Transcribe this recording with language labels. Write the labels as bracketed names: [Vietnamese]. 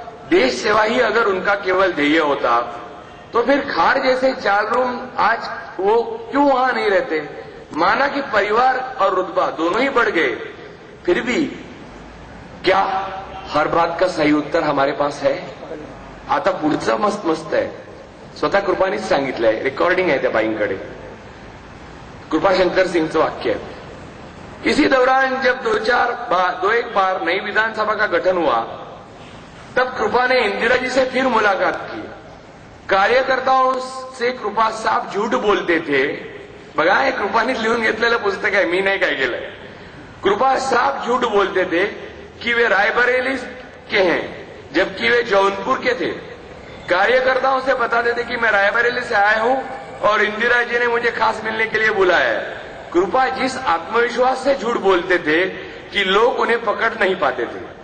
[Hindi] देश सेवा ही अगर उनका केवल ध्येय होता तो फिर खार जैसे 4 रूम आज वो क्यों वहां नहीं रहते? माना कि परिवार और रुतबा दोनों ही बढ़ गए, फिर भी क्या हर बात का सही उत्तर हमारे पास है? [Marathi] आता पुढचं मस्त मस्त आहे. स्वतः कृपानीच सांगितलंय, रेकॉर्डिंग आहे त्या बाईंकडे. कृपाशंकर सिंगचं वाक्य आहे, [Hindi] इसी दौरान जब दो एक बार नई विधानसभा का गठन हुआ तब कृपा ने इंदिरा जी से फिर मुलाकात की. कार्यकर्ताओं से कृपा साफ झूठ बोलते थे. [Marathi] बघा, हे कृपानीच लिहून घेतलेलं पुस्तक आहे, मी नाही काय केलंय. [Hindi] कृपा साफ झूठ बोलते थे कि वे रायबरेली के हैं जबकि वे जौनपुर के थे. कार्यकर्ताओं से बताते थे कि मैं रायबरेली से आया हूं और इंदिरा जी ने मुझे खास मिलने के लिए बुलाया है. कृपा जिस आत्मविश्वास से झूठ बोलते थे कि लोग उन्हें पकड़ नहीं पाते थे.